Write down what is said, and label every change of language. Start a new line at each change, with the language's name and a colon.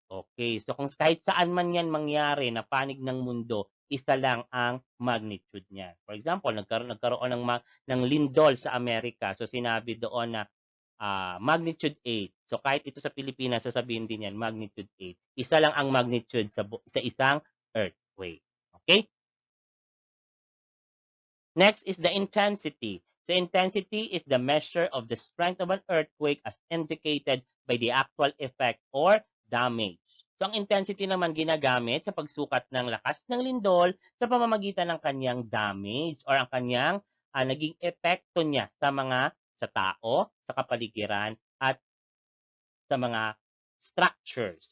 Filipino: Okay, so kung kahit saan man yan mangyari na panig ng mundo, isa lang ang magnitude niya.
English: For example,
Filipino: nagkaroon ng lindol sa Amerika. So sinabi doon na magnitude 8. So kahit ito sa Pilipinas, sasabihin din yan, magnitude 8. Isa lang ang magnitude sa isang earthquake.
English: Okay? Next is the intensity. So intensity is the measure of the strength of an earthquake as indicated by the actual effect or damage.
Filipino: So ang intensity naman ginagamit sa pagsukat ng lakas ng lindol sa pamamagitan ng kanyang damage or ang kanyang naging epekto niya sa tao, sa kapaligiran at sa mga structures.